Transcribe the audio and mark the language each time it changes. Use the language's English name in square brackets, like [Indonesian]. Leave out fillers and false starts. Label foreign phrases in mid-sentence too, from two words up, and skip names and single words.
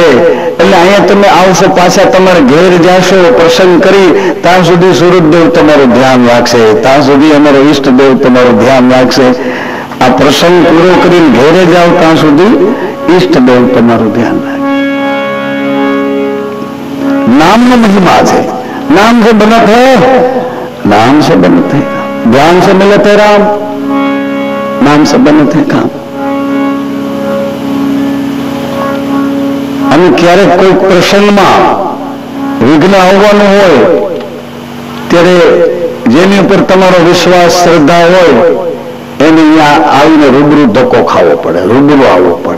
[Gujarati] એટલે અહીંયા તમે આવશો, પાછા તમારે ઘેર જાશો, પ્રસંગ કરી ત્યાં સુધી સુરતદેવ તમારું ધ્યાન રાખશે, ત્યાં સુધી અમારો ઈષ્ટદેવ તમારું ધ્યાન રાખશે. આ પ્રસંગ પૂરો કરીને ઘેરે જાઓ ત્યાં સુધી ઈષ્ટદેવ તમારું ધ્યાન રાખે. નામનો મહિમા છે. [Hindi] नाम से बनत है, नाम से बनत है काम. ध्यान से मिलत है राम, नाम से बनत है काम. [Gujarati] અને ક્યારેક કોઈ પ્રસંગમાં વિઘ્ન આવવાનું હોય ત્યારે જેની ઉપર તમારો વિશ્વાસ શ્રદ્ધા હોય એને અહીંયા આવીને રૂબરૂ ધક્કો ખાવો પડે, રૂબરૂ આવવું પડે.